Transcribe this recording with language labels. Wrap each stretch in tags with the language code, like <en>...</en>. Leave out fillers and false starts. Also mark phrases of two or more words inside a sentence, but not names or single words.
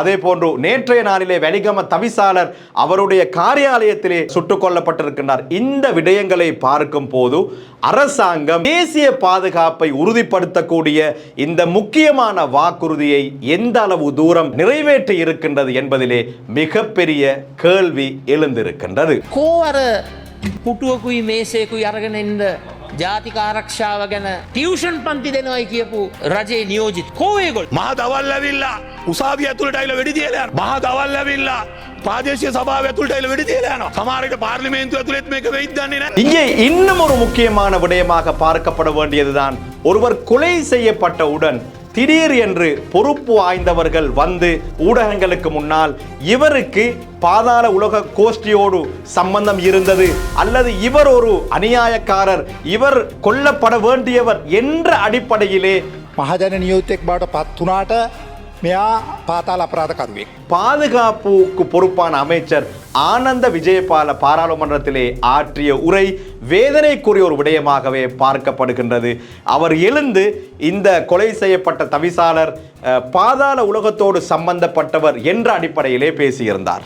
<ta>அதே போன்று நேற்றைய நாளிலே வெலிகம தவிசாளர் அவருடைய காரியாலயத்திலே சுட்டுக் கொல்லப்பட்டிருக்கின்றார். இந்த விடயங்களை பார்க்கும் போது அரசாங்கம் தேசிய பாதுகாப்பை உறுதிப்படுத்தக்கூடிய இந்த முக்கியமான வாக்குறுதியை எந்த அளவு தூரம் நிறைவேற்றி இருக்கின்றது என்பதிலே மிகப்பெரிய கேள்வி எழுந்திருக்கின்றது.</ta> <si>පුටුවකුයි මේසේකුයි අරගෙන එන්න ජාතික ආරක්ෂාව ගැන ටියුෂන් පන්ති දෙනවයි කියපු රජයේ නියෝජිත කෝවේගොල්ලෝ මහා දවල් ඇවිල්ලා උසාවිය ඇතුළට ඇවිල්ලා වෙඩි තියලා යනවා. මහා දවල් ඇවිල්ලා ප්‍රාදේශීය සභාව ඇතුළට ඇවිල්ලා වෙඩි තියලා යනවා. සමහර විට පාර්ලිමේන්තුව ඇතුළෙත් මේක වෙයිද දන්නේ නැහැ.</si> <ta>இங்கே இன்னும் ஒரு முக்கியமான விடயமாக பார்க்கப்பட வேண்டியதுதான், ஒருவர் கொலை செய்யப்பட்டவுடன் திடீர் என்று பொறுப்பு வாய்ந்தவர்கள் வந்து ஊடகங்களுக்கு முன்னால் இவருக்கு பாதாள உலக கோஷ்டியோடு சம்பந்தம் இருந்தது அல்லது இவர் ஒரு அநியாயக்காரர், இவர் கொல்லப்பட வேண்டியவர் என்ற அடிப்படையிலே</ta> <si>මහජන නියෝතෙක් බවට පත් වුණාට මෙයා පාතාල අපරාධකරුවෙක්.</si> <ta>பாதுகாப்புக்கு பொறுப்பான அமைச்சர் ஆனந்த விஜயபால பாராளுமன்றத்திலே ஆற்றிய உரை வேதனைக்குரிய ஒரு விடயமாகவே பார்க்கப்படுகின்றது. அவர் எழுந்து இந்த கொலை செய்யப்பட்ட தவிசாளர் பாதாள உலகத்தோடு சம்பந்தப்பட்டவர் என்ற அடிப்படையிலே பேசியிருந்தார்.</ta>